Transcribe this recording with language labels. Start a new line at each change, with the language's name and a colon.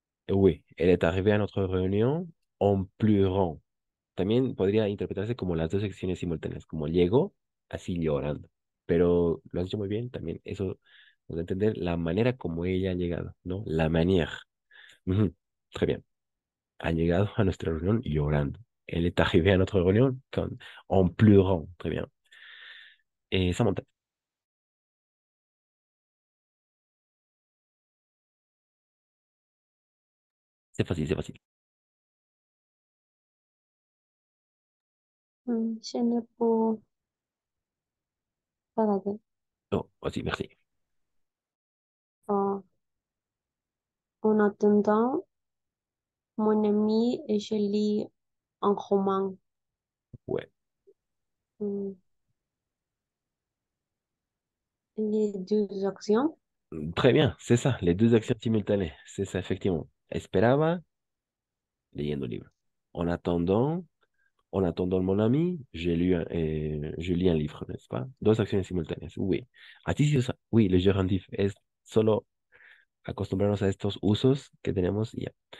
French: Oui, elle est arrivée à notre réunion en pleurant.
Spanish: También podría interpretarse como las dos acciones simultáneas, como llegó así llorando. Pero lo has dicho muy bien, también eso nos da a entender la manera como ella ha llegado, ¿no? La manière. Ujú,
French: très bien.
Spanish: Ha llegado a nuestra reunión llorando.
French: Elle est arrivée à notre réunion en pleurant. Très bien. Samantha. C'est facile, c'est facile. Je ne peux pas regarder. Oh, vas-y, merci. Euh, en attendant, mon ami et je lis un roman. Ouais. Hmm, les deux actions. Très bien, c'est ça, les deux actions simultanées. C'est ça, effectivement.
Spanish: Esperaba, leyendo un libro.
French: En attendant, en attendant mon ami, je lis un livre, n'est-ce pas?
Spanish: Dos acciones simultáneas, oui. Así sí, oui, le gerundiv es solo acostumbrarnos a estos usos que tenemos y ya.